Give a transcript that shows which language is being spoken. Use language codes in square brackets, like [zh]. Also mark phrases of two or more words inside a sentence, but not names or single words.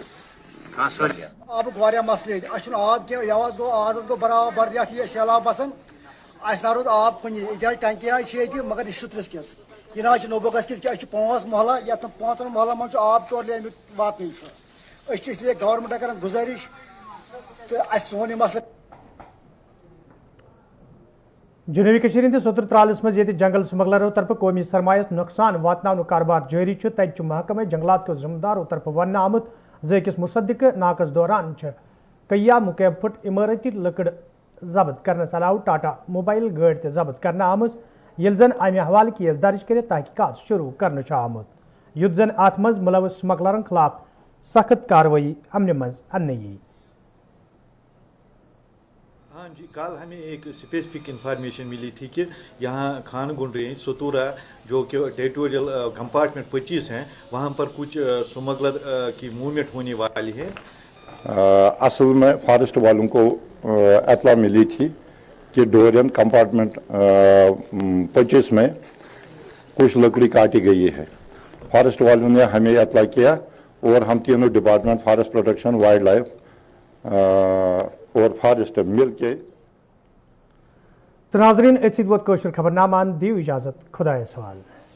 [ks] آبک واریاہ مسلہٕ ییٚتہِ اَسہِ چھُنہٕ آب کینٛہہ یَوٕ حظ گوٚو آز حظ گوٚو برابر یتھ یہِ سیلاب بسان اَسہِ نہ روٗد آب کُنی ییٚتہِ حظ ٹنکی حظ چھِ ییٚتہِ مگر یہِ شُترِس کِس یہِ نہ حظ چھِ نوبوکس کِس کینٛہہ أسۍ چھِ 5 محلہ یتھ 5 محلن منٛز چھُ آب ٹوٹلی امیُک واتنٕے چھُ أسۍ چھِ اسلیے گورمنٹس کران گُزٲرِش تہٕ اَسہِ سون یہِ مسلہٕ جنوبی کشمیر ہندس سوتر ترالس مز یہ جنگل سمگلرو طرف قومی سرمایس نقصان واتن کاربار جاری تتہ [ur] محکمہ جنگلات کے ذمہ داروں [ks] طرف ون آمت زکس مصدق ناقص دوران کیا مکیب فٹ عمارتی لکڑ ضبط کرنس علاوہ ٹاٹا موبائل گاڑی تہ ضبط کرنا آمز یل زن امہ حوالہ کیس درج کر تحقیقات شروع کرنا آمت یت زن ات مز ملوث سمگلرن خلاف سخت کاروائی امن مز ان یی [ur] ہاں جی کل ہمیں ایک [en] specific information [ur] ملی تھی کہ یہاں خان گنڈ رینج ستورا جو کہ [en] territorial compartment [ur] 25 ہیں وہاں پر کچھ سمگلر کی موومنٹ ہونے والی ہے اصل میں فارسٹ والوں کو اطلاع ملی تھی کہ ڈورین کمپارٹمنٹ 25 میں کچھ لکڑی کاٹی گئی ہے فارسٹ والوں نے ہمیں اطلاع کیا اور ہم تینوں [en] department forest protection wildlife [ur] اور فارسٹ مل کے [ks] ناظرین اتھ سۭتۍ ووت کٲشُر خبرنامہ دیو اجازت خدایس حوالہ